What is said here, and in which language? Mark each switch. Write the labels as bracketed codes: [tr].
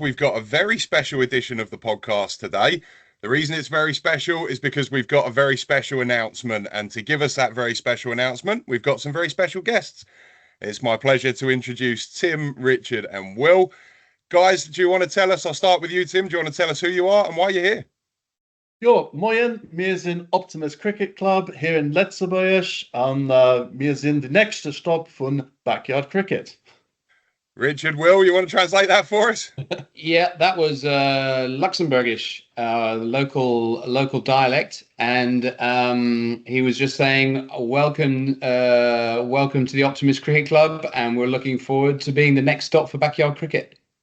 [en] We've got a very special edition of the podcast today. The reason it's very special is because we've got a very special announcement, and to give us that very special announcement, we've got some very special guests. It's my pleasure to introduce Tim, Richard, and Will. Guys, do you want to tell us? I'll start with you, Tim. Do you want to tell us who you are and why you're here? [de] Jo, moin, wir sind Optimist Cricket Club hier in Luxembourg und wir sind der nächste Stopp von Backyard Cricket. [en] Richard, Will, you want to translate that for us? Yeah, that was Luxembourgish, local dialect, and he was just saying, "Welcome, welcome to the Optimist Cricket Club, and we're looking forward to being the next stop for backyard cricket."